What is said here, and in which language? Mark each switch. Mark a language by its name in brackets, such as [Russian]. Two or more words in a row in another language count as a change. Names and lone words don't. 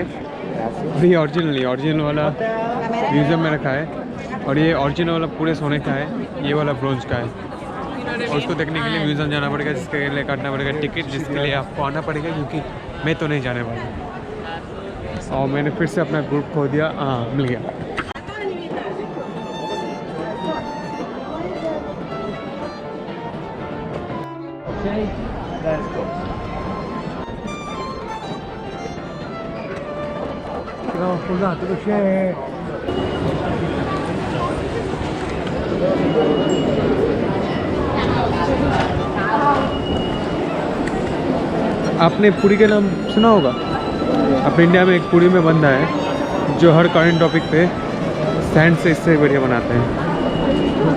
[Hindi] ये ओरिजिनल नहीं, ओरिजिनल वाला म्यूज़ियम में रखा है, और ये ओरिजिनल वाला पूरे सोने का है, ये वाला ब्रोंज का है। और उसको देखने के लिए म्यूज़ियम जाना पड़ेगा, जिसके लिए काटना पड़ेगा टिकट, जिसके लिए आपको आना पड़ेगा, क्योंकि मैं तो नहीं जाने वाला। और मैंने फिर से अपना ग्रुप खो दिया। हाँ, मिल गया। [English] Okay, let's go. [Italian] No, scusate, dove c'è? [Hindi] आपने पुरी का नाम सुना होगा? अपने इंडिया में एक पुरी में बंदा है जो हर [English] current topic [Hindi] पे सैंड से इससे बढ़िया बनाते हैं।